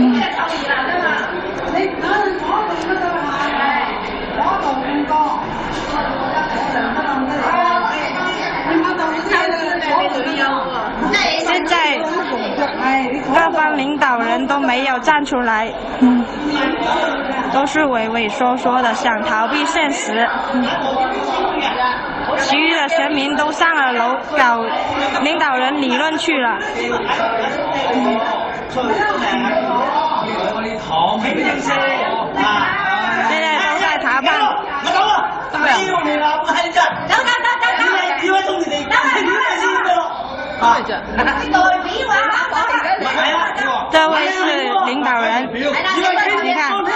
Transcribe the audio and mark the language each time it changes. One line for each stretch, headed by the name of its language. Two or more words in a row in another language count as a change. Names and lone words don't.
Chinese: 现在各方领导人都没有站出来，都是畏畏缩缩的，想逃避现實。其餘的全民都上了樓搞領導人理論去了。現在都在談判。這位是領導人，你看。